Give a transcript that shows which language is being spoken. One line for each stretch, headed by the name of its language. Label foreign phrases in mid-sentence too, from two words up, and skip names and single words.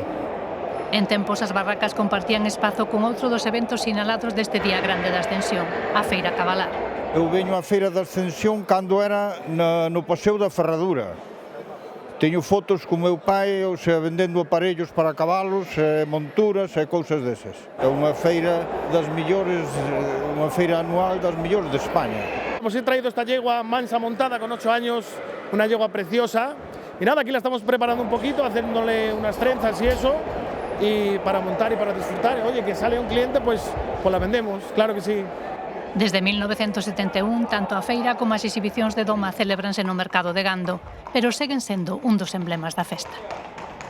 Galician: En tempos as barracas compartían espazo con outro dos eventos sinalados deste Día Grande da Ascensión, a Feira Cabalar. Eu veño á Feira da Ascensión cando era no Paseo da Ferradura. Teño fotos con meu pai, vendendo aparellos para cabalos, monturas e cousas desas. É unha feira das millores, unha feira anual das millores de España.
Spanish: Hemos traído esta yegua mansa montada con 8 años, una yegua preciosa. Y nada, aquí la estamos preparando un poquito, haciéndole unas trenzas y eso. Y para montar y para disfrutar. Oye, que sale un cliente, pues la vendemos, claro que sí.
Galician: Desde 1971, tanto a feira como as exhibicións de doma celebranse no mercado de Gando, pero seguen sendo un dos emblemas da festa.